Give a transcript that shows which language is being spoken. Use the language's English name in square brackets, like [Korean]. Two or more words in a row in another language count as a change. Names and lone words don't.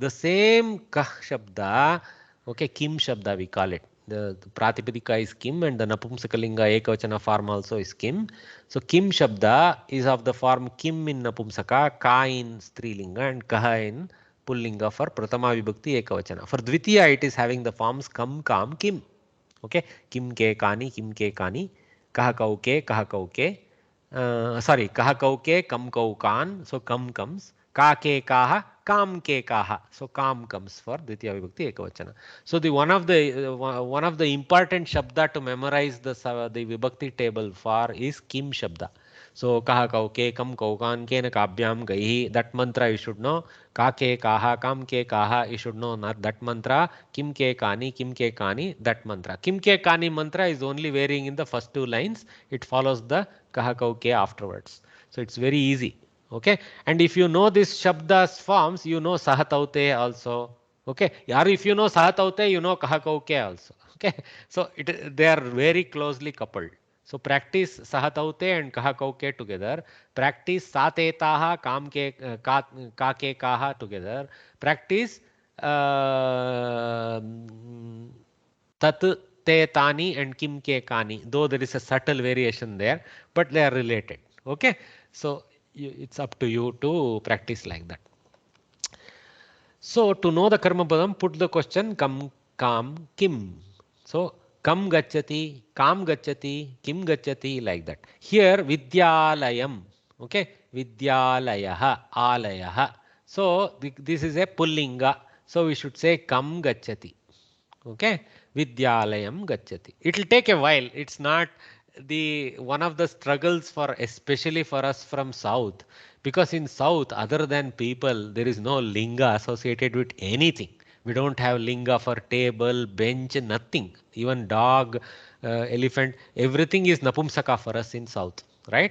[English] The same [Sanskrit] Kah Shabda, [English] okay, [Sanskrit] Kim Shabda [English] we call it. The Pratipadika is Kim and the [Sanskrit] Napumsakalinga Ekavachana [English] form also is Kim. So [Sanskrit] Kim Shabda [English] is of the form Kim in Napumsaka, Ka in Strilinga and Kaha in Pullinga for [Sanskrit] Prathama Vibhakti Ekavachana. [English] For Dvitiya it is having the forms [Sanskrit] Kam, Kam, Kim. Okay, Kim Ke Kani, Kim Ke Kani, Kaha Kauke, Kaha Kauke, sorry, Kaha Kauke, Kam Kaukan, [English] so Kam comes, [Sanskrit] Ka Ke Kaha, kam kekaha. [English] So kam comes for [Sanskrit] Dvitiya Vibhakti Ekavachana. [English] So the one of the important shabda to memorize the Vibhakti table for is [Sanskrit] kim shabda. So kaha kau ke kam kau kan kena kabyam gaihi, [English] that mantra you should know. [Sanskrit] Ka ke kaha kam ke kaha [English] you should know not that mantra. [Sanskrit] Kim ke kani [English] that mantra. [Sanskrit] Kim ke kani [English] mantra is only varying in the first two lines. It follows the [Sanskrit] kaha kau ke [English] afterwards. So it's very easy. Okay, and if you know this shabdas forms, you know sahataute also. Okay, or if you know sahataute, you know kaha kau ke also. Okay, so they are very closely coupled. So practice sahataute and [Sanskrit] kaha kau ke [English] together. Practice [Sanskrit] satetaha kam ke ka ke kaha [English] together. Practice [Sanskrit] tat te tani [English] and [Sanskrit] kim ke kani. [English] Though there is a subtle variation there, but they are related. Okay, so it's up to you to practice like that. So to know the [Sanskrit] karma padam, [English] put the question [Sanskrit] kam, kam, kim. So kam gacchati, kam gacchati, kim gacchati, [English] like that. Here vidyalayam. [Sanskrit] Okay, vidyalayaha, alayaha. [English] So this is a pullinga. So we should say [Sanskrit] kam gacchati. Okay, vidyalayam gacchati. [English] It will take a while. It's not one of the struggles for especially for us from south, because in south other than people there is no linga associated with anything. We don't have linga for table, bench, nothing. Even dog, elephant, everything is napumsaka for us in south, right?